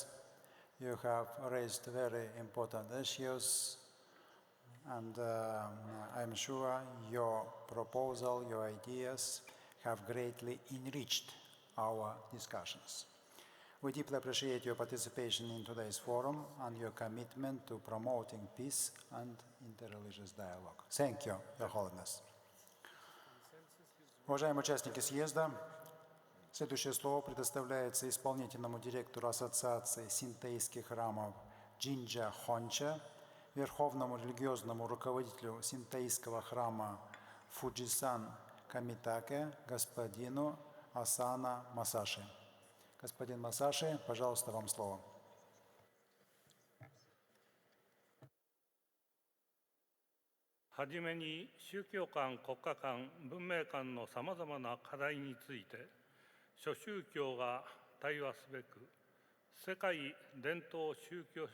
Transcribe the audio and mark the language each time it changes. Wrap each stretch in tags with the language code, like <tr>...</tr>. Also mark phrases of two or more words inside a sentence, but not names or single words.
<en>You have raised very important issues, and I'm sure your proposal, your ideas have greatly enriched our discussions. We deeply appreciate your participation in today's forum and your commitment to promoting peace and interreligious dialogue. Thank you, Your Holiness.</en> <ru>Уважаемые участники съезда, следующее слово предоставляется исполнительному директору Ассоциации синтейских храмов Джинджа Хонча верховному религиозному руководителю синтоистского храма Фуджисан Камитаке, господину Асана Масаши. Господин Масаши, пожалуйста, вам слово.</ru> <ja>はじめに宗教間、国家間、文明間のさまざまな課題について諸宗教が対話すべく世界伝統宗教</ja>